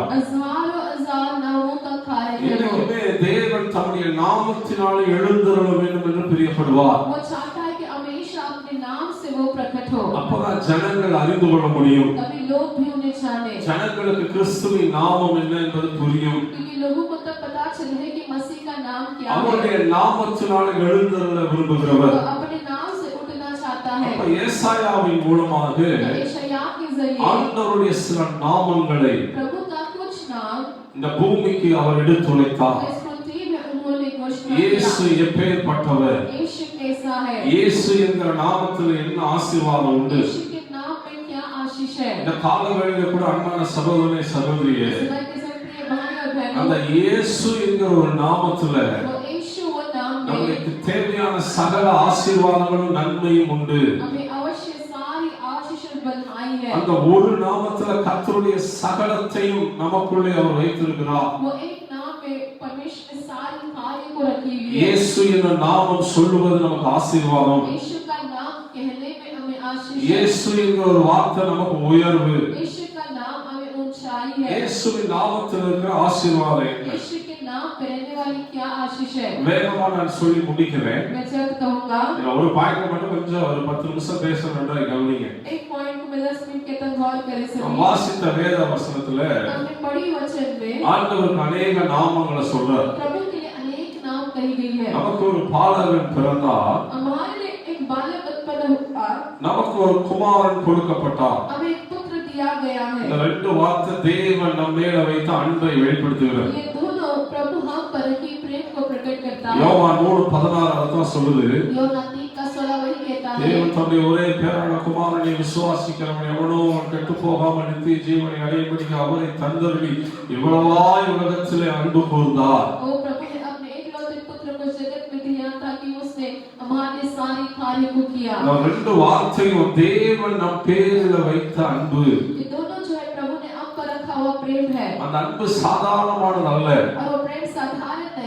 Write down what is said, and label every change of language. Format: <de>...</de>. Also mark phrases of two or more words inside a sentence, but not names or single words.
<hi>हजारों हजार नामों का कार्य है।</hi> <ta>எனக்குமே தேவன் தம்முடைய நாமத்தினாலே எழுந்தருள வேண்டும் என்று பிரியப்படுவார்.</ta> <hi>वो चाहता है कि हमेशा अपने नाम से वो प्रकट हो,</hi> <ta>அப்பதான் ஜனங்கள் அறிந்து கொள்ள முடியும்.</ta> <hi>तभी लोग भी उन्हें जाने।</hi> <ta>ஜனங்களுக்கு கிறிஸ்துவின் நாமம் என்ன என்பது புரியும்.</ta> <hi>क्योंकि लोगों को तब पता चले कि मसीह का नाम क्या है।</hi> <ta>அவருடைய நாமத்தினாலே எழுந்தருள விரும்புகிறவர்.</ta> <hi>वो अपने नाम से उठना चाहता है।</hi> <ta>அப்ப ஏசாயாவின் மூலமாக</ta> <hi>यशायाह के जरिए</hi> <ta>ஆண்டவருடைய சில நாமங்களை</ta> <hi>प्रभु का कुछ नाम</hi> <ta>இந்த பூமிக்கு அவர் எடுத்துரைத்தார்.</ta> <hi>इस पृथ्वी में उन्होंने घोषणा</hi> <ta>இயேசு</ta> <hi>किया।</hi> <ta>எப்பேற்பட்டவர்?</ta> <hi>यीशु कैसा है?</hi> <ta>இயேசு என்கிற நாமத்தில் என்ன ஆசீர்வாதம் உண்டு?</ta> <hi>यीशु के नाम में क्या आशीष है?</hi> <ta>இந்த காலவெளியில கூட அன்பான சகோதரனே சகோதரியே,</ta> <hi>समय के सब प्रिय भाई और</hi> <ta>அந்த</ta> <hi>बहनों,</hi> <ta>இயேசு என்கிற ஒரு நாமத்துல</ta> <hi>वो यीशु वो नाम में</hi> <ta>நமக்கு தேவையான சகல ஆசீர்வாதங்களும் நன்மையும் உண்டு.</ta> <hi>हमें अवश्य सारी आशीष बनाई है।</hi> <ta>அந்த ஒரு நாமத்துல கர்த்தருடைய சகலத்தையும் நமக்குள்ளே அவர் வைத்திருக்கிறார்.</ta> <hi>वो एक नाम में परमेश्वर ने सारी कार्य को रखी हुई है।</hi> <ta>இயேசு என்ற நாமம் சொல்லுவது நமக்கு ஆசீர்வாதம்.</ta> <hi>यीशु का नाम कहने में हमें आशीष है।</hi> <ta>இயேசு என்கிற ஒரு வார்த்தை நமக்கு உயர்வு.</ta> <hi>यीशु का नाम हमें ऊंचाई है।</hi> <ta>இயேசுவின் நாமத்தில் இருக்கிற ஆசீர்வாதம் என்ன?</ta> <hi>यीशु के नाम पे रहने वाली क्या आशीष है?</hi> <ta>வேகமா நான் சொல்லி முடிக்கிறேன்.</ta> <hi>मैं जल्द कहूंगा,</hi> <ta>ஒரு பாயிண்ட் மட்டும் கொஞ்சம் ஒரு 10 நிமிஷம் பேசணும்னா கவனிங்க.</ta> <hi>एक पॉइंट को में 10 मिनट के तक गौर करें सभी।</hi> <ta>வாசித்த வேத வசனத்துல</ta> <hi>हमने पढ़ी वचन में</hi> <ta>ஆண்டவருக்கு अनेक நாமங்களை சொல்றார்.</ta> <hi>प्रभु के लिए अनेक नाम कही गई है।</hi> <ta>நமக்கு ஒரு பாலகன் பிறந்தார்,</ta> <hi>हमारे लिए एक बालक उत्पन्न हुआ,</hi> <ta>நமக்கு ஒரு குமாரன் கொடுக்கப்பட்டார்.</ta> <hi>हमें एक पुत्र दिया गया है।</hi> <ta>இந்த ரெண்டு வார்த்தை தேவன் நம்ம மேல வைத்த அன்பை வெளிப்படுத்துகிறது.</ta> <hi>ये दोनों प्रभु हम पर की प्रेम को प्रकट करता है।</hi> <ta>யோவான் 3:16 அதான் சொல்லுது.</ta> <hi>யோனா 3:16 वही कहता है।</hi> <ta>தேவன் தம்முடைய ஒரே பேரான குமாரனை விசுவாசிக்கிறவன் எவனோ கெட்டு போகாமல் நித்திய ஜீவனை அடையும்படிக்கு அவரை தந்தருளி இவ்வளவாய் உலகத்திலே அன்பு கூர்ந்தார்.</ta> <hi>ओ प्रभु ने अपने एकलौते पुत्र को जगत में दिया ताकि उसने हमारे सारी कार्य को किया।</hi> <ta>இந்த ரெண்டு வார்த்தையும் தேவன் நம் பேரில வைத்த அன்பு.</ta> <hi>ये दोनों जो है प्रभु ने हम पर रखा हुआ प्रेम है।</hi> <ta>அந்த அன்பு சாதாரணமானது அல்ல.</ta> <hi>और वो प्रेम साधारण नहीं।</hi>